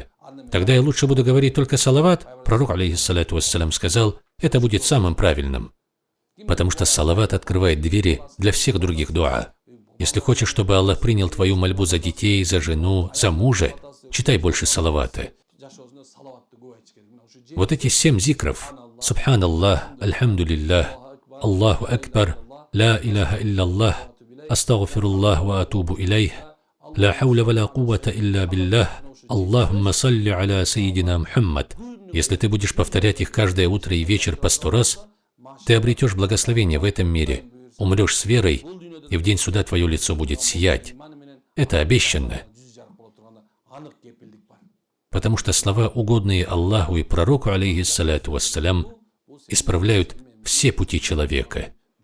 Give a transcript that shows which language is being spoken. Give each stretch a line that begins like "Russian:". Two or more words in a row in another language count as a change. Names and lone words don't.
Russian: Тогда я лучше буду говорить только салават». Пророк,
Arabic: عليه الصلاة والسلام,
Russian: сказал: «Это будет самым правильным». Потому что салават открывает двери для всех других дуа. Если хочешь, чтобы Аллах принял твою мольбу за детей, за жену, за мужа, читай больше салавата. Вот эти 7 зикров:
Arabic: سبحان الله، الحمد لله، الله أكبر، لا إله إلا الله، أستغفر الله وأتوب إليه، لا حول ولا قوة إلا بالله، اللهم صل على سيدنا محمد.
Russian: Если ты будешь повторять их каждое утро и вечер по 100 раз, ты обретешь благословение в этом мире, умрешь с верой, и в день суда твое лицо будет сиять. Это обещанно. Потому что слова, угодные Аллаху и пророку,
Arabic: عليه الصلاة والسلام,
Russian: исправляют все пути человека.